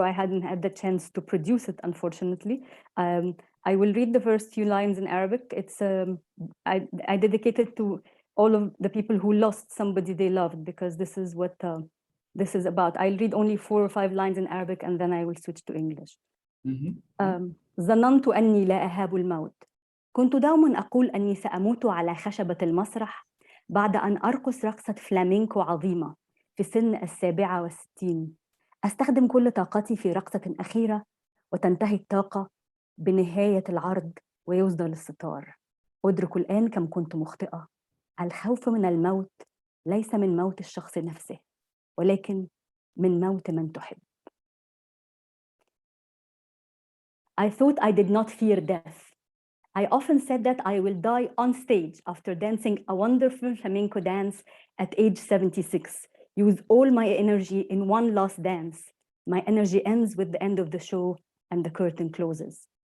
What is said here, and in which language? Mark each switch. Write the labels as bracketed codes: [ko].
[en] I hadn't had the chance to produce it, unfortunately. I will read the first few lines in Arabic. It's I dedicate it to all of the people who lost somebody they loved, because this is what this is about. I'll read only 4 or 5 lines in Arabic, and then I will switch to English. [ar] ظننت أني لا أهاب الموت. كنت دوما أقول أني سأموت على خشبة المسرح بعد أن أرقص رقصة فلامينكو عظيمة في سن 67. أستخدم كل طاقتي في رقصة أخيرة، وتنتهي الطاقة بنهاية العرض ويسدل الستار. أدرك الآن كم كنت مخطئة. الخوف من الموت ليس من موت الشخص نفسه، ولكن من موت من تحب. [en] I thought I did not fear death. I often said that I will die on stage after dancing a wonderful flamenco dance at age 76. Use all my energy in one last dance. My energy ends with the end of the show and the curtain closes.